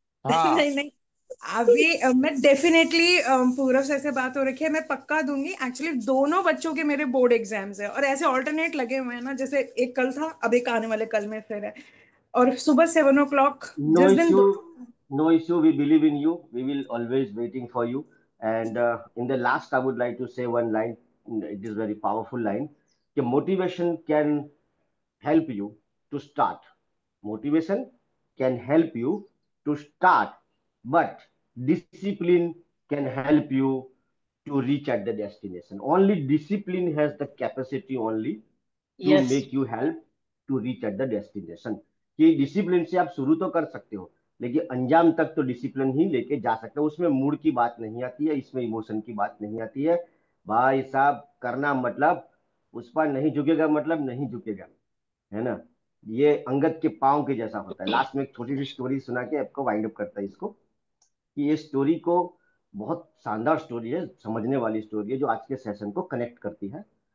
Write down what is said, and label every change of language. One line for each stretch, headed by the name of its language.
Hindi: हाँ। नहीं नहीं, अभी मैं डेफिनेटली, पूरब से ऐसे बात हो रखी है, मैं पक्का दूंगी। एक्चुअली दोनों बच्चों के मेरे बोर्ड एग्जाम्स है, और ऐसे ऑल्टरनेट लगे हुए हैं ना, जैसे एक कल था, अब एक आने वाले कल में फिर है, और सुबह 7 o'clock
English: No
Hindi: जिस दिन
English: issue, no issue. We believe in you. We will always waiting for you. And in the last, I would like to say one line. It is very powerful line. The motivation can help you to start. Motivation can help you to start, but discipline can help you to reach at the destination. Only discipline has the capacity only to yes make you help to reach at the destination.
Hindi: कि discipline से आप शुरू तो कर सकते हो, लेकिन अंजाम तक तो डिसिप्लिन ही लेके जा सकते हो। उसमें मूड की बात नहीं आती है, इसमें इमोशन की बात नहीं आती है। भाई साहब, करना मतलब उस पर नहीं झुकेगा, मतलब नहीं झुकेगा, है ना? ये अंगद के पाँव के जैसा होता है। लास्ट में एक छोटी सी स्टोरी सुना के आपको वाइंड अप करता है इसको, कि ये स्टोरी को, बहुत शानदार स्टोरी है, समझने वाली स्टोरी है, जो आज के सेशन को कनेक्ट करती है।